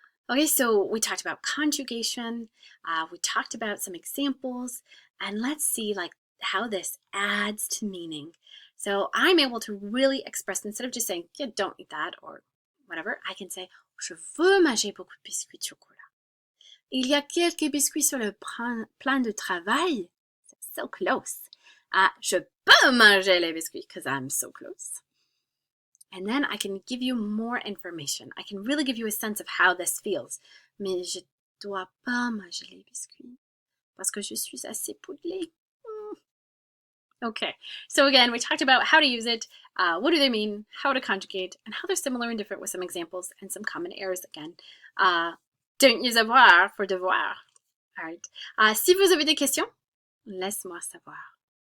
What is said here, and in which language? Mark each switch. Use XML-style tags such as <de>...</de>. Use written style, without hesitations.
<en>Okay, so we talked about conjugation, we talked about some examples, and let's see like how this adds to meaning. So I'm able to really express, instead of just saying, yeah, don't eat that, or whatever, I can say,</en> <fr>je veux manger beaucoup de biscuits de chocolat. Il y a quelques biscuits sur le plan de travail.</fr> <en>So close.</en> <fr>Je peux manger les biscuits</fr> <en>because I'm so close. And then I can give you more information. I can really give you a sense of how this feels.</en> <fr>Mais je dois pas manger les biscuits parce que je suis assez poudlée.</fr> <en>Okay, so again, we talked about how to use it, what do they mean, how to conjugate, and how they're similar and different with some examples and some common errors again. Don't use avoir for devoir. All right.</en> <fr>Si vous avez des questions, laisse-moi savoir.</fr>